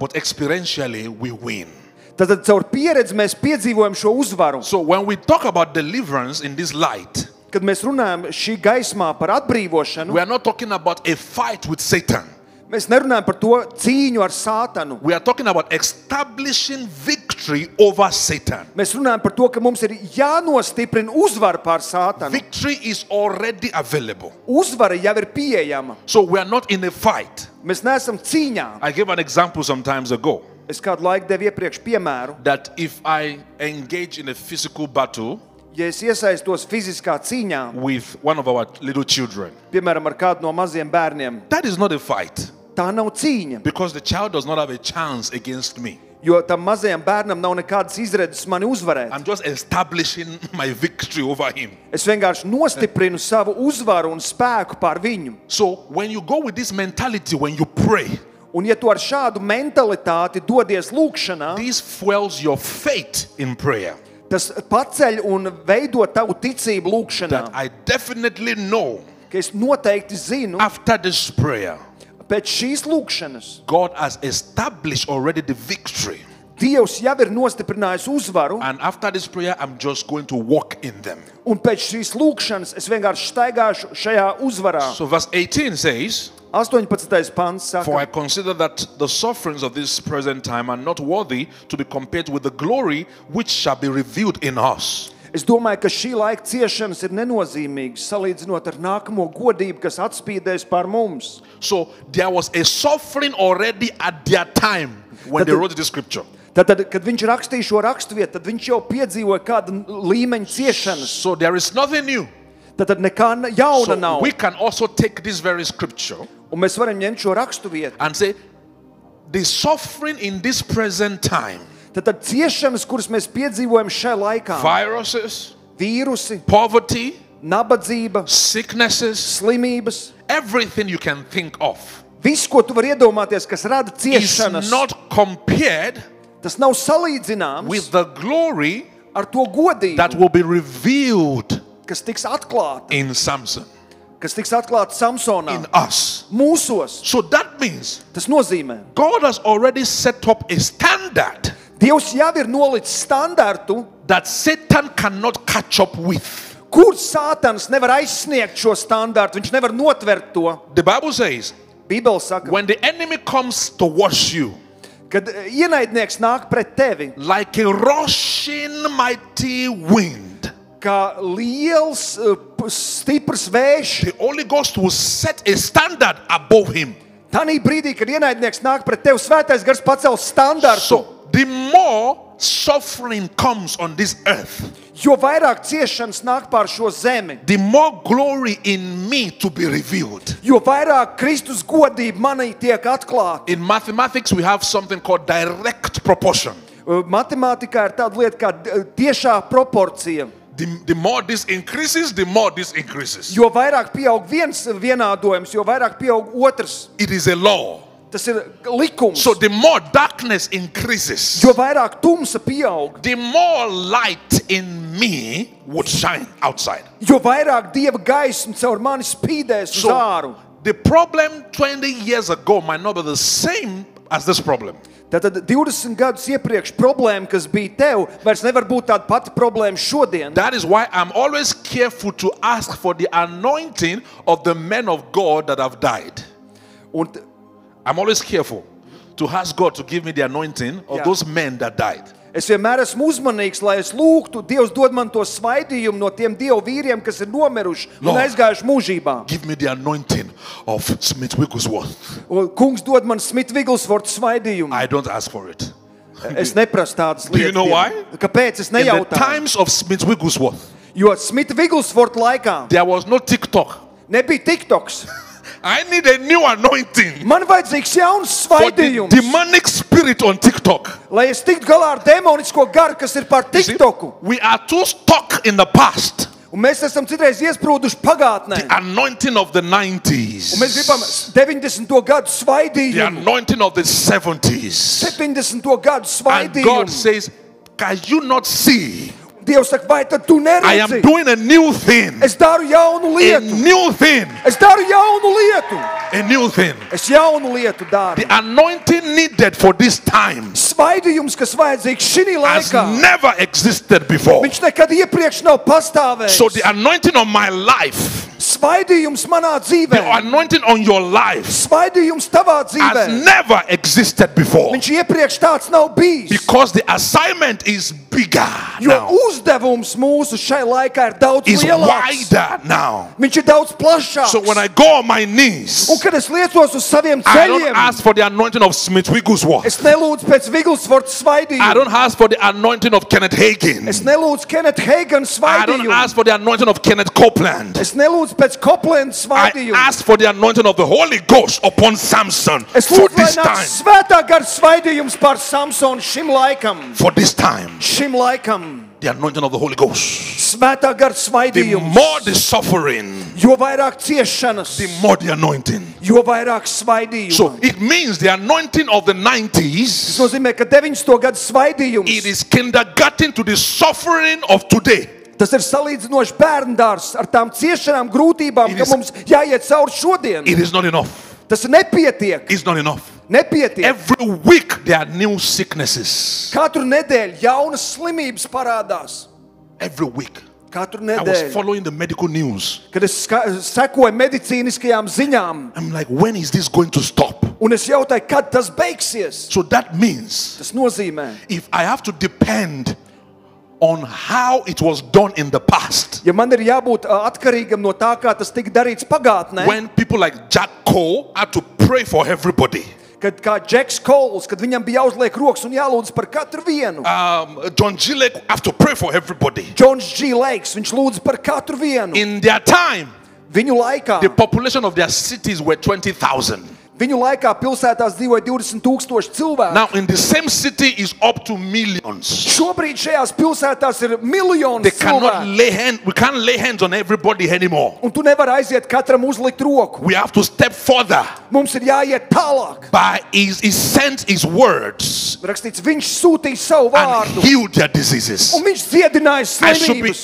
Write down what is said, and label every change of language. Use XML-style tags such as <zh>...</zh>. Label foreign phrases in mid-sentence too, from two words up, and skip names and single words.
<en>But experientially we win.</en> <lv>Tad caur pieredzi mēs piedzīvojam šo uzvaru.</lv> <en>So when we talk about deliverance in this light,</en> <lv>Kad mēs runājam šī gaismā par atbrīvošanu,</lv> <en>we are not talking about a fight with Satan.</en> <lv>mēs nerunājam par to cīņu ar Sātanu.</lv> <en>We are talking about establishing victory over Satan.</en> <lv>Mēs runājam par to, ka mums ir jānostiprina uzvara pār Sātanu.</lv> <en>Victory is already available.</en> <lv>Uzvara jau ir pieejama.</lv> <en>So we are not in a fight.</en> <lv>Mēs neesam cīņā.</lv> <en>I gave an example some times ago</en> <lv>Es kādu laiku devu iepriekš piemēru.</lv> <en>that if I engage in a physical battle</en> <lv>Ja es iesaistos fiziskā cīņā,</lv> <en>with one of our little children,</en> <lv>piemēram, ar kādu no maziem bērniem,</lv> <en>that is not a fight</en> <lv>tā nav cīņa.</lv> <en>because the child does not have a chance against me.</en> <lv>Jo tam mazajam bērnam nav nekādas izredzes mani uzvarēt.</lv> <en>I'm just establishing my victory over him.</en> <lv>Es vienkārši nostiprinu savu uzvaru un spēku pār viņu.</lv> <en>So when you go with this mentality, when you pray,</en> <lv>Un ja tu ar šādu mentalitāti dodies lūkšanā,</lv> <en>this fuels your faith in prayer.</en> <lv>tas paceļ un veido tavu ticību lūkšanā.</lv> <en>That I definitely know</en> <lv>Ka es noteikti zinu,</lv> <en>after this prayer,</en> <lv>pēc šīs lūkšanas</lv> <en>God has established already the victory.</en> <lv>Dievs jau ir nostiprinājis uzvaru,</lv> <en>And after this prayer, I'm just going to walk in them.</en> <lv>un pēc šīs lūkšanas es vienkārši staigāšu šajā uzvarā.</lv> <en>So verse 18 says,</en> <lv>18. pants</lv> <en>For I</en> <lv>saka,</lv> <en>consider that the sufferings of this present time are not worthy to be compared with the glory which shall be revealed in us.</en> <lv>es domāju, ka šī laika ciešanas ir nenozīmīgas, salīdzinot ar nākamo godību, kas atspīdēs pār mums.</lv> <en>So there was a suffering already at their time when they wrote the scripture.</en> <lv>Tad, kad viņš rakstīja šo raksturvietu, tad viņš jau piedzīvoja kādu līmeņa ciešanas.</lv> <en>So there is nothing new.</en> <lv>Tad nekā jauna</lv> <en>So</en> <lv>nav.</lv> <en>we can also take this very scripture</en> <lv>Un mēs varam ņemt šo raksturvietu.</lv> <en>and say, the suffering in this present time,</en> <lv>Tad ciešanas, kuras mēs piedzīvojam šajā laikā,</lv> <en>viruses,</en> <lv>vīrusi,</lv> <en>poverty,</en> <lv>nabadzība,</lv> <en>sicknesses,</en> <lv>slimības,</lv> <en>everything you can think of</en> <lv>viss, ko tu vari iedomāties, kas rada</lv> <en>is</en> <lv>ciešanas,</lv> <en>not compared</en> <lv>tas nav salīdzināms</lv> <en>with the glory</en> <lv>ar to godību,</lv> <en>that will be revealed</en> <lv>kas tiks atklāta,</lv> <en>in Samson,</en> <lv>kas tiks atklāta Samsonā,</lv> <en>in us.</en> <lv>mūsos.</lv> <en>So that means</en> <lv>Tas nozīmē,</lv> <en>God has already set up a standard</en> <lv>Dievs jau ir nolicis standartu,</lv> <en>that Satan cannot catch up with.</en> <lv>kur Sātans nevar aizsniegt šo standartu, viņš nevar notvert to.</lv> <en>The Bible says,</en> <lv>Bībele saka,</lv> <en>when the enemy comes towards you</en> <lv>kad ienaidnieks nāk pret tevi,</lv> <en>like a rushing mighty wind,</en> <lv>kā liels, stiprs vējš,</lv> <en>the Holy Ghost will set a standard above him.</en> <lv>tanī brīdī, kad ienaidnieks nāk pret tevi, Svētais Gars pacels standartu.</lv> <en>So the more suffering comes on this earth,</en> <lv>Jo vairāk ciešanas nāk pār šo zemi,</lv> <en>the more glory in me to be revealed.</en> <lv>jo vairāk Kristus godība manī tiek atklāta.</lv> <en>In mathematics, we have something called direct proportion.</en> <lv>Matemātikā ir tāda lieta kā tiešā proporcija.</lv> <en>The more this increases, the more this increases.</en> <lv>Jo vairāk pieaug viens vienādojums, jo vairāk pieaug otrs.</lv> <en>It is a law.</en> <lv>Tas ir likums.</lv> <en>So the more darkness increases,</en> <lv>Jo vairāk tumsa pieaug,</lv> <en>the more light in me would shine outside.</en> <lv>jo vairāk Dieva gaisma caur mani spīdēs uz</lv> <en>So</en> <lv>āru.</lv> <en>the problem 20 years ago might not be the same as this problem.</en> <lv>Tātad 20 gadus iepriekš problēma, kas bija tev, vairs nevar būt tāda pati problēma šodien.</lv> <en>That is why I'm always careful to ask for the anointing of the men of God that have died.</en> <lv>Un,</lv> <en>I'm always careful to ask God to give me the anointing of Yeah. those men that died.</en> <lv>es vienmēr esmu uzmanīgs, lai es lūgtu, Dievs dod man to svaidījumu no tiem Dieva vīriem, kas ir nomiruši un</lv> <en>Lord.</en> <lv>aizgājuši mūžībā.</lv> <en>Give me the anointing of Smith Wigglesworth.</en> <lv>Un kungs dod man Smith Wigglesworth svaidījumu.</lv> <en>I don't ask for it.</en> <lv>Es neprasu tādas</lv> <en>Do you</en> <lv>lietas.</lv> <en>know why?</en> <lv>Kāpēc es</lv> <en>In the</en> <lv>nejautāju?</lv> <en>times of Smith Wigglesworth,</en> <lv>Jo Smita Wigglesworth laikā</lv> <en>there was no TikTok.</en> <lv>nebija TikToks.</lv> <en>I need a new anointing</en> <lv>Man vajadzīgs jauns</lv> <en>for the</en> <lv>svaidījums,</lv> <en>demonic spirit on TikTok.</en> <lv>lai es tiktu galā ar demonisko garu, kas ir par</lv> <en>You see,</en> <lv>TikToku.</lv> <en>we are too stuck in the past.</en> <lv>Un mēs esam citreiz iesprūduši pagātnē.</lv> <en>The anointing of the</en> <lv>Un mēs</lv> <en>90s,</en> <lv>gribam 90. gadu</lv> <en>the</en> <lv>svaidījumu,</lv> <en>anointing of the 70s.</en> <lv>70. gadu</lv> <en>And God</en> <lv>svaidījumu.</lv> <en>says, can you not see?</en> <lv>Dievs saka, vai tad tu</lv> <en>I am</en> <lv>neredzi?</lv> <en>doing a new thing.</en> <lv>Es daru jaunu</lv> <en>A</en> <lv>lietu.</lv> <en>new thing.</en> <lv>Es daru jaunu lietu.</lv> <en>A new thing.</en> <lv>Es jaunu lietu daru.</lv> <en>The anointing needed for this time</en> <lv>Svaidījums, kas vajadzīgs šī</lv> <en>has</en> <lv>laikā,</lv> <en>never existed before.</en> <lv>viņš nekad iepriekš nav pastāvējis.</lv> <en>So the anointing on my life,</en> <lv>Svaidījums manā</lv> <en>the</en> <lv>dzīvē,</lv> <en>anointing on your life</en> <lv>svaidījums tavā</lv> <en>has</en> <lv>dzīvē,</lv> <en>never existed before.</en> <lv>viņš iepriekš tāds nav bijis.</lv> <en>Because the assignment is bigger</en> <lv>Jo</lv> <en>now.</en> <lv>uzdevums mūsu šai laikā ir daudz</lv> <en>Is</en> <lv>lielāks.</lv> <en>wider now.</en> <lv>Viņš ir daudz plašāks.</lv> <en>So when I go on my knees,</en> <lv>Un kad es liecos uz saviem</lv> <en>I don't</en> <lv>ceļiem,</lv> <en>ask for the anointing of Smith Wigglesworth.</en> <lv>es nelūdzu pēc Wigglesworth</lv> <en>I</en> <lv>svaidījuma.</lv> <en>don't ask for the anointing of Kenneth Hagin.</en> <lv>Es nelūdzu Kenneth Hagan</lv> <en>I don't</en> <lv>svaidījumu.</lv> <en>ask for the anointing of Kenneth Copeland.</en> <lv>Es nelūdzu pēc Copeland</lv> <en>I</en> <lv>svaidījumu.</lv> <en>ask for the anointing of the Holy Ghost upon Samson</en> <lv>Es</lv> <en>for</en> <lv>lūdzu, lai</lv> <en>this</en> <lv>nāk</lv> <en>time.</en> <lv>svētā gara svaidījums par Samsonu šim laikam.</lv> <en>For this time,</en> <lv>Šim laikam.</lv> <en>the anointing of the Holy Ghost.</en> <lv>Svētā gara</lv> <en>The</en> <lv>svaidījums.</lv> <en>more the suffering,</en> <lv>Jo vairāk ciešanas,</lv> <en>the more the anointing.</en> <lv>jo vairāk svaidījuma.</lv> <en>So it means the anointing of the</en> <lv>Tas</lv> <en>90s,</en> <lv>nozīmē, ka 90. gadu svaidījums,</lv> <en>it is kindergarten to the suffering of today.</en> <lv>tas ir salīdzinoši bērndārs ar tām ciešanām, grūtībām,</lv> <en>It</en> <lv>ka</lv> <en>is-</en> <lv>mums jāiet cauri šodien.</lv> <en>It is not enough.</en> <lv>Tas nepietiek.</lv> <en>It's not enough.</en> <lv>Nepietiek.</lv> <en>Every week there are new sicknesses.</en> <lv>Katru nedēļu jaunas slimības parādās.</lv> <en>Every week.</en> <lv>Katru</lv> <en>I was</en> <lv>nedēļu.</lv> <en>following the medical news.</en> <lv>Kad es sekoju medicīniskajām ziņām,</lv> <en>I'm like, when is this going to stop?</en> <lv>un es jautāju, kad tas beigsies.</lv> <en>So that means</en> <lv>Tas nozīmē,</lv> <en>if I have to depend on how it was done in the past,</en> <lv>ja man ir jābūt atkarīgam no tā, kā tas tika darīts pagātnē,</lv> <en>when people like Jack Cole had to pray for everybody,</en> <lv>kad kā Džeks Kols, kad viņam bija jāuzliek rokas un jālūdz par katru vienu.</lv> <en>John Gillett have to pray for everybody.</en> <lv>Džons G. Lakes, viņš lūdz par katru vienu.</lv> <en>In their time,</en> <lv>Viņu laikā,</lv> <en>the population of their cities were 20,000.</en> <lv>viņu laikā pilsētās dzīvoja 20,000 cilvēku.</lv> <en>Now in the same city is up to millions.</en> <lv>Šobrīd šajās pilsētās ir miljoni</lv> <en>They cannot</en> <lv>cilvēku.</lv> <en>lay hand. We can't lay hands on everybody anymore.</en> <lv>Un tu nevari aiziet katram uzlikt roku.</lv> <en>We have to step further.</en> <lv>Mums ir jāiet tālāk.</lv> <en>By he sent his words</en> <lv>Rakstīts, viņš sūtīja savu</lv> <en>and</en> <lv>vārdu.</lv> <en>healed their diseases.</en> <lv>Un viņš dziedināja</lv> <en>I should be</en>